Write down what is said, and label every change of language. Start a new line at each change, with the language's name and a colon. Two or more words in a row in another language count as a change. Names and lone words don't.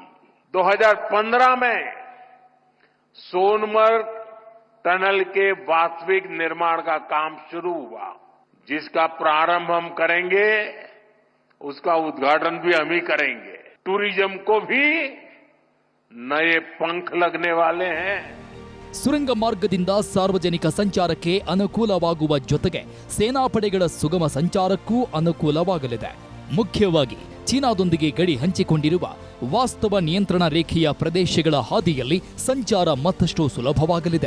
Hindi: 2015 में सोनमर्ग टनल के वास्तविक निर्माण का काम शुरू हुआ. जिसका प्रारंभ हम करेंगे, उसका उद्घाटन भी हम ही करेंगे. टूरिज्म को भी नए पंख लगने वाले हैं.
Kannada: ಸುರಂಗ ಮಾರ್ಗದಿಂದ ಸಾರ್ವಜನಿಕ ಸಂಚಾರಕ್ಕೆ ಅನುಕೂಲವಾಗುವ ಜೊತೆಗೆ ಸೇನಾಪಡೆಗಳ ಸುಗಮ ಸಂಚಾರಕ್ಕೂ ಅನುಕೂಲವಾಗಲಿದೆ. ಮುಖ್ಯವಾಗಿ ಚೀನಾದೊಂದಿಗೆ ಗಡಿ ಹಂಚಿಕೊಂಡಿರುವ ವಾಸ್ತವ ನಿಯಂತ್ರಣ ರೇಖೆಯ ಪ್ರದೇಶಗಳ ಹಾದಿಯಲ್ಲಿ ಸಂಚಾರ ಮತ್ತಷ್ಟು ಸುಲಭವಾಗಲಿದೆ.